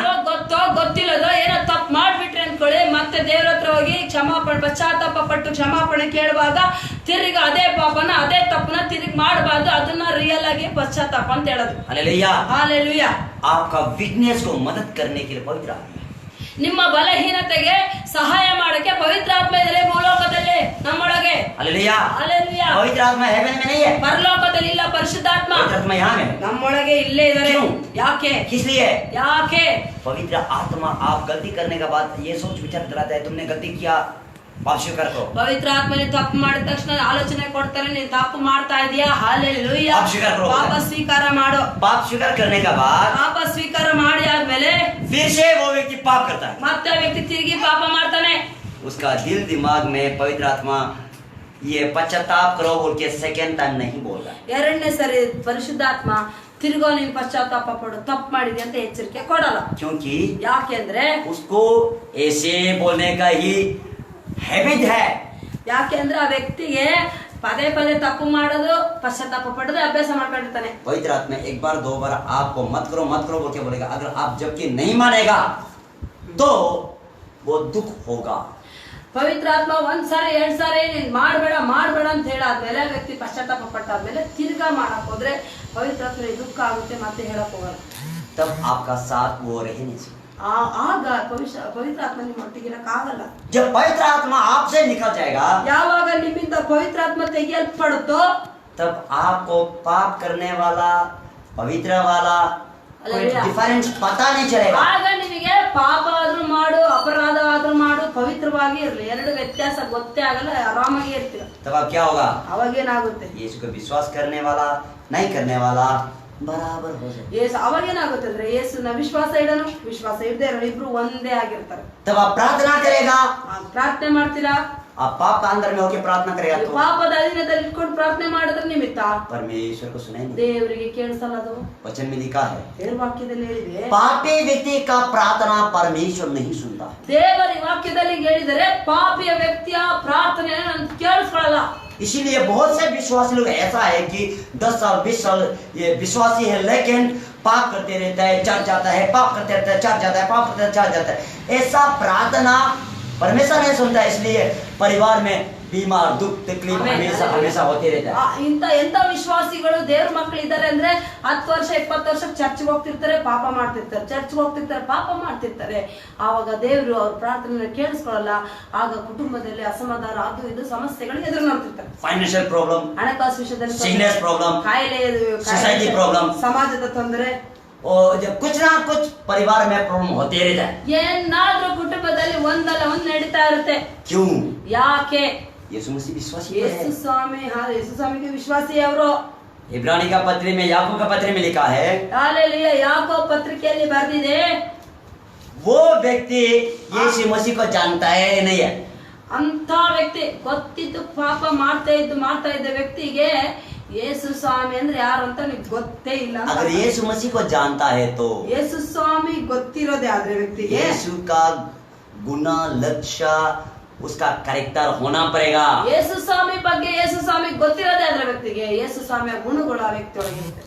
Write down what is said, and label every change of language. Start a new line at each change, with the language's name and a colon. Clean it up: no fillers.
Kannada: ನೀವು ಗೊತ್ತೋ ಗೊತ್ತಿಲ್ಲದೋ ಏನೋ ತಪ್ಪು ಮಾಡ್ಬಿಟ್ರಿ ಅನ್ಕೊಳ್ಳಿ, ಮತ್ತೆ ದೇವ್ರ ಹತ್ರ ಹೋಗಿ ಕ್ಷಮಾಪಣೆ, ಪಶ್ಚಾತ್ತಾಪ ಪಟ್ಟು ಕ್ಷಮಾಪಣೆ ಕೇಳುವಾಗ ತಿರುಗಿ ಅದೇ ಪಾಪನ ಅದೇ ತಪ್ಪನ ತಿರುಗಿ ಮಾಡಬಾರ್ದು. ಅದನ್ನ ರಿಯಲ್ ಆಗಿ ಪಶ್ಚಾತ್ತಾಪ ಅಂತ ಹೇಳೋದು.
Hindi: हालेलुया।
Kannada: ಹಾಲೆಲೂಯ.
Hindi: आपका वीकनेस को मदद करने के लिए पवित्र आत्मा है।
Kannada: ನಿಮ್ಮ ಬಲಹೀನತೆಗೆ ಸಹಾಯ ಮಾಡಕ್ಕೆ ಪವಿತ್ರ ಆತ್ಮ ಇದೆ ಭೂಲೋಕದಲ್ಲಿ ನಮ್ಮೊಳಗೆ.
Hindi: हालेलुया।
Kannada: ಹಾಲೆಲೂಯ.
Hindi: पवित्र आत्मा हेवन में नहीं है,
Kannada: ಪರಲೋಕದಲ್ಲಿ ಇಲ್ಲ ಪರಿಶುದ್ಧಾತ್ಮ,
Hindi: पवित्र आत्मा यहाँ में है।
Kannada: ನಮ್ಮೊಳಗೆ ಇಲ್ಲೇ ಇದ್ದಾರೆ.
Hindi: क्यों?
Kannada: ಯಾಕೆ?
Hindi: किस लिए?
Kannada: ಯಾಕೆ?
Hindi: पवित्र आत्मा आप गलती करने के बाद ये सोच विचार कराता है, तुमने गलती किया, पाप स्वीकार करो।
Kannada: ಪವಿತ್ರ ಆತ್ಮನೇ ತಪ್ಪು ಮಾಡಿದ ತಕ್ಷಣ ಆಲೋಚನೆ ಕೊಡ್ತಾರೆ, ನೀನ್ ತಪ್ಪು ಮಾಡ್ತಾ ಇದೀಯಾ. ಹಾಲೆಲೂಯ.
Hindi: ಪಾಪ ಸ್ವೀಕಾರ ಕರೋ.
Kannada: ಪಾಪ ಸ್ವೀಕಾರ ಮಾಡು.
Hindi: पाप स्वीकार करने के बाद
Kannada: ಪಾಪ ಸ್ವೀಕಾರ ಮಾಡಿ ಆದ್ಮೇಲೆ
Hindi: फिर से वो व्यक्ति पाप करता है,
Kannada: ಮತ್ತೆ ಆ ವ್ಯಕ್ತಿ ತಿರುಗಿ ಪಾಪ ಮಾಡ್ತಾನೆ.
Hindi: उसका दिल दिमाग में पवित्र आत्मा ये पश्चाताप करो बोल के सेकेंड टाइम नहीं बोल रहा है।
Kannada: ಎರಡನೇ ಸರಿ ಪರಿಶುದ್ಧಾತ್ಮ ತಿರ್ಗೋ ನೀನ್ ಪಶ್ಚಾತ್ತಾಪ ಪಡು, ತಪ್ಪು ಮಾಡಿದೆ ಅಂತ ಎಚ್ಚರಿಕೆ ಕೊಡಲ್ಲ.
Hindi: क्योंकि
Kannada: ಯಾಕೆಂದ್ರೆ
Hindi: उसको ऐसे बोलने का ही हैबिट है।
Kannada: ಯಾಕೆಂದ್ರೆ ಆ ವ್ಯಕ್ತಿಗೆ ಪದೇ ಪದೇ ತಪ್ಪು ಮಾಡೋದು, ಪಶ್ಚಾತ್ತಾಪ ಪಡೋದು ಅಭ್ಯಾಸ ಮಾಡ್ಕೊಂಡಿರ್ತಾನೆ.
Hindi: पवित्र आत्मा एक बार दो बार आपको मत करो बोल के बोलेगा। अगर आप जबकि नहीं मानेगा तो वो दुख होगा।
Kannada: ಪವಿತ್ರ ಆತ್ಮ ಒಂದ್ಸಾರಿ ಎರಡ್ ಸಾರಿ ನೀನ್ ಮಾಡ್ಬೇಡ ಅಂತ ಹೇಳಾದ್ಮೇಲೆ ವ್ಯಕ್ತಿ ಪಶ್ಚಾತ್ತಾಪ ಪಟ್ಟಾದ್ಮೇಲೆ ತಿರ್ಗಾ ಮಾಡಕ್ ಹೋದ್ರೆ ಪವಿತ್ರ ಆತ್ಮನಿಗೆ ದುಃಖ ಆಗುತ್ತೆ, ಮತ್ತೆ ಹೇಳಕ್ ಹೋಗಲ್ಲ.
Hindi: तब आपका साथ वो रह नहीं सकता।
Kannada: ಆಗ ಪವಿತ್ರ ಆತ್ಮ ನಿಮ್ಮ ಒಟ್ಟಿಗಿರಕ್ ಆಗಲ್ಲ.
Hindi: जब पवित्र आत्मा आपसे निकल जाएगा,
Kannada: ಯಾವಾಗ ನಿಮ್ಮಿಂದ ಪವಿತ್ರ ಆತ್ಮ ತೆಗೆಯಲ್ಪಡುತ್ತೋ
Hindi: तब आपको पाप करने वाला पवित्र वाला कोई डिफरेंस पता नहीं चलेगा।
Kannada: ಆಗ ನಿಮಗೆ ಪಾಪ ಆದ್ರೂ ಮಾಡು, ಅಪರಾಧ ಆದ್ರೂ ಮಾಡು, ಪವಿತ್ರವಾಗಿ ಇರ್ಲಿ, ಎರಡು ವ್ಯತ್ಯಾಸ ಗೊತ್ತೇ ಆಗಲ್ಲ, ಆರಾಮಾಗಿ ಇರ್ತೀರ.
Hindi: तब अब क्या होगा?
Kannada: ಅವಾಗೇನಾಗುತ್ತೆ?
Hindi: यीशु को विश्वास करने वाला नहीं करने वाला बराबर हो जाए।
Kannada: ಅವಾಗೇನಾಗುತ್ತೆ ಅಂದ್ರೆ ಯೇಸುನ ವಿಶ್ವಾಸ ಇಡನು, ವಿಶ್ವಾಸ ಇಡದೆ ಇರೋನು ಇಬ್ರು ಒಂದೇ ಆಗಿರ್ತಾರೆ.
Hindi: तब आप प्रार्थना करेगा,
Kannada: ಪ್ರಾರ್ಥನೆ ಮಾಡ್ತೀರಾ,
Hindi: आप पाप का अंदर में होकर प्रार्थना करेगा तो
Kannada: ಪಾಪದ ಅಧೀನದಲ್ಲಿ ಇಟ್ಕೊಂಡು ಪ್ರಾರ್ಥನೆ ಮಾಡಿದ್ರೆ ನಿಮಿತ್ತ
Hindi: परमेश्वर को सुनाएंगे।
Kannada: ದೇವರಿಗೆ ಕೇಳಿಸಲ್ಲ. ಅದು
Hindi: वचन में लिखा है,
Kannada: ದೇವರ ವಾಕ್ಯದಲ್ಲಿ ಹೇಳಿದೆ,
Hindi: पापी व्यक्ति का प्रार्थना परमेश्वर नहीं सुनता।
Kannada: ದೇವರ ವಾಕ್ಯದಲ್ಲಿ ಹೇಳಿದರೆ ಪಾಪಿಯ ವ್ಯಕ್ತಿಯ ಪ್ರಾರ್ಥನೆಯನ್ನು ನಾನು ಕೇಳಿಸ್ಕೊಳ್ಳಲ್ಲ.
Hindi: इसीलिए बहुत से विश्वासी लोग ऐसा है कि 10 साल 20 साल ये विश्वासी है, लेकिन पाप करते रहता है, चढ़ जाता है, पाप करते रहता है, चढ़ जाता है, पाप करते चढ़ जाता है। ऐसा प्रार्थना परमेश्वर नहीं सुनता। इसलिए परिवार में बीमार, दुख, तकलीफ हमेशा होते रहता है।
Kannada: ಎಂತ ವಿಶ್ವಾಸಿಗಳು ದೇವ್ರ ಮಕ್ಕಳು ಇದ್ದಾರೆ ಅಂದ್ರೆ 10 ವರ್ಷ 20 ವರ್ಷ ಚರ್ಚ್ಗೆ ಹೋಗ್ತಿರ್ತಾರೆ, ಪಾಪ ಮಾಡ್ತಿರ್ತಾರೆ, ಚರ್ಚ್ಗೆ ಹೋಗ್ತಿರ್ತಾರೆ, ಪಾಪ ಮಾಡ್ತಿರ್ತಾರೆ. ಆವಾಗ ದೇವರು ಅವ್ರ ಪ್ರಾರ್ಥನೆ ಕೇಳಿಸ್ಕೊಳ್ಳಲ್ಲ. ಆಗ ಕುಟುಂಬದಲ್ಲಿ ಅಸಮಾಧಾನ, ಅದು ಇದು ಸಮಸ್ಯೆಗಳಿಗೆ ಎದುರು ನೋಡ್ತಿರ್ತಾರೆ.
Hindi: फाइनेंशियल प्रॉब्लम,
Kannada: ಹಣಕಾಸು ವಿಷಯದಲ್ಲಿ
Hindi: सिकनेस प्रॉब्लम,
Kannada: ಕಾಯಿಲೆ,
Hindi: सोसाइटी प्रॉब्लम,
Kannada: ಸಮಾಜದ ತೊಂದರೆ,
Hindi: और जब कुछ ना कुछ परिवार में प्रॉब्लम होते रहता है।
Kannada: ಏನಾದ್ರೂ ಕುಟುಂಬದಲ್ಲಿ ಒಂದಲ್ಲ ಒಂದ್ ನಡೀತಾ ಇರುತ್ತೆ.
Hindi: क्यों?
Kannada: ಯಾಕೆ?
Hindi: यीशु मसीह विश्वासी है।
Kannada: ಯೇಸು ಸ್ವಾಮಿಗೆ ವಿಶ್ವಾಸಿ ಅವರು.
Hindi: इब्रानी का पत्री में, याकूब का पत्री में लिखा है,
Kannada: ಹಾಲೆಲೂಯಾ, ಯಾಕೋಬ ಪತ್ರಿಕೆಯಲ್ಲಿ ಬರೆದಿದೆ,
Hindi: वो व्यक्ति यीशु मसीह को जानता है नहीं है।
Kannada: ಅಂತ ವ್ಯಕ್ತಿ ಗೊತ್ತಿದ್ದು ಪಾಪ ಮಾಡ್ತಾ ಇದ್ದ ವ್ಯಕ್ತಿಗೆ ಯೇಸು ಸ್ವಾಮಿ ಅಂದ್ರೆ ಯಾರು ಅಂತ ನಿಮ್ಗೆ ಗೊತ್ತೇ ಇಲ್ಲ.
Hindi: अगर यीशु मसीह को जानता है तो
Kannada: ಯೇಸು ಸ್ವಾಮಿ ಗೊತ್ತಿರೋದೇ ಆದ್ರೆ ವ್ಯಕ್ತಿಗೆ
Hindi: यीशु का गुना, लक्ष्य, उसका कैरेक्टर होना पड़ेगा।
Kannada: ಯೇಸು ಸ್ವಾಮಿ ಬಗ್ಗೆ ಯೇಸು ಸ್ವಾಮಿ ಗೊತ್ತಿರೋದೇ ಆದ್ರೆ ವ್ಯಕ್ತಿಗೆ ಯೇಸು ಸ್ವಾಮಿಯ ಗುಣಗಳು ಆ ವ್ಯಕ್ತಿ ಒಳಗಿರುತ್ತೆ.